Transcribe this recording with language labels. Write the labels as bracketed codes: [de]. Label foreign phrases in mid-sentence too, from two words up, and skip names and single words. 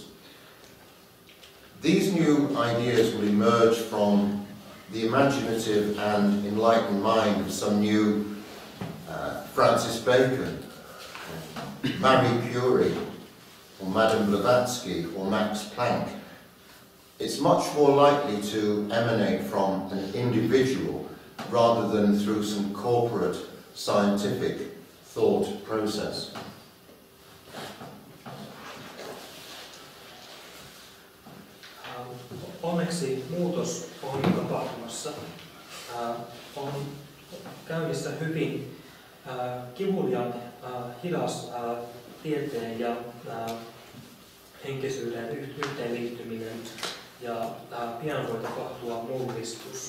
[en] These new ideas will emerge from the imaginative and enlightened mind of some new Francis Bacon, or Marie Curie, or Madame Blavatsky, or Max Planck. It's much more likely to emanate from an individual rather than through some corporate scientific thought process. [fi] Onneksi muutos on tapahtumassa. On käynnissä hyvin kivuliaan hidas tieteen ja henkisyyden yhteenliittyminen ja pian voi tapahtua mullistus.